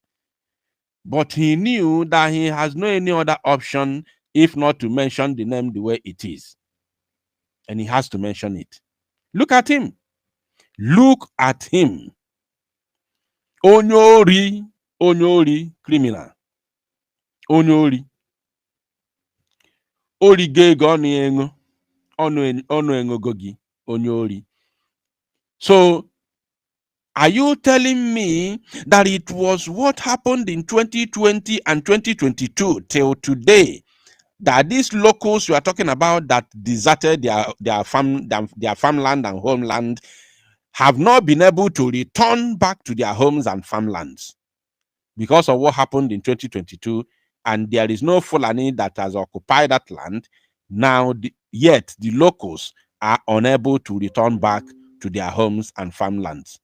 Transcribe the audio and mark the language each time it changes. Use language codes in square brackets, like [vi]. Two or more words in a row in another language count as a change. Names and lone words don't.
[en] But he knew that he has no any other option if not to mention the name the way it is. And he has to mention it. Look at him. Look at him. Onyori, criminal. Onyori. Orige goni engo. Onu engo gogi. Onyori. So, are you telling me that it was what happened in 2020 and 2022 till today that these locals you are talking about that deserted their farmland and homeland have not been able to return back to their homes and farmlands because of what happened in 2022, and there is no Fulani that has occupied that land now, yet the locals are unable to return back to their homes and farmlands?